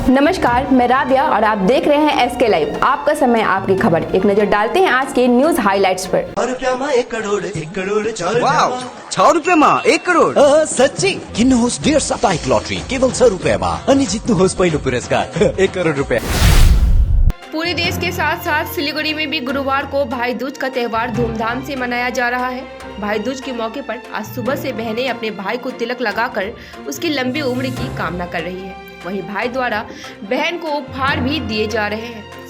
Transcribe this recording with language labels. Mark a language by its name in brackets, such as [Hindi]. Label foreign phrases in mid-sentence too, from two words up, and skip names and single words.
[Hindi] नमस्कार, मैं राबिया और आप देख रहे हैं एसके लाइव। आपका समय आपकी खबर। एक नजर डालते हैं आज के [English] news highlights [Hindi] पर। 1 करोड़ 1 करोड़ 4 [Nepali] वाव, 6 रुपैयाँमा 1 करोड। सच्ची किन्नुहोस् डेढ साप्ताहिक लटरी केवल 6 रुपैयाँमा अनि जित्नुहोस् पहिलो पुरस्कार 1 करोड़ रुपया। [Hindi] पूरे देश के साथ साथ सिलीगुड़ी में भी गुरुवार को भाई दूज का त्योहार धूमधाम से मनाया जा रहा है। भाई दूज के मौके पर आज सुबह से बहनें अपने भाई को तिलक लगाकर उसकी लंबी उम्र की कामना कर रही है। वहीं भाई द्वारा बहन को उपहार भी दिए जा रहे हैं।